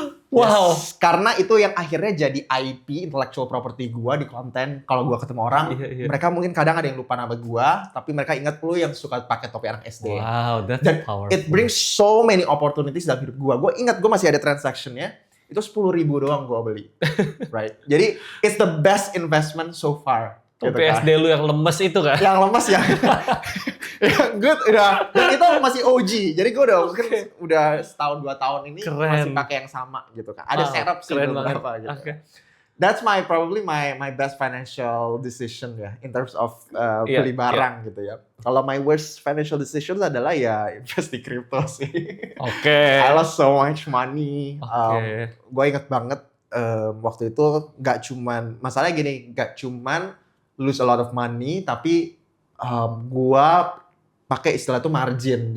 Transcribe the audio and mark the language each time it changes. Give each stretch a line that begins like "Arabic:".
Indonesian: Yes, karena itu yang akhirnya jadi IP, intellectual property gua di konten. Kalau gua ketemu orang, mereka mungkin kadang ada yang lupa nama gua, tapi mereka ingat lu yang suka pakai topi anak SD.
English: Wow, that's powerful. It brings so many opportunities
Indonesian: dalam hidup gua. Gua ingat gua masih ada transaction-nya. Itu 10.000 doang gua beli.
English: Right?
Indonesian: Jadi
English: it's the best investment so far.
Indonesian: Topi SD lu yang lemes itu kan? Yang lemes ya.
English: Good,
Indonesian: udah. Itu masih OG. Jadi gue mungkin udah setahun 2 tahun ini masih pakai yang sama gitu kan. Ada serap sih beberapa gitu.
English: That's probably my best financial decision
Indonesian: ya
English: in terms of
Indonesian: Iya, beli barang gitu ya. Kalau
English: my worst financial decision
Indonesian: adalah ya invest di crypto sih. Oke.
English: I lost so much money.
Indonesian: Oke. Gue inget banget waktu itu masalahnya gini, nggak cuman
English: lose a lot of money,
Indonesian: tapi gue pakai istilah itu margin.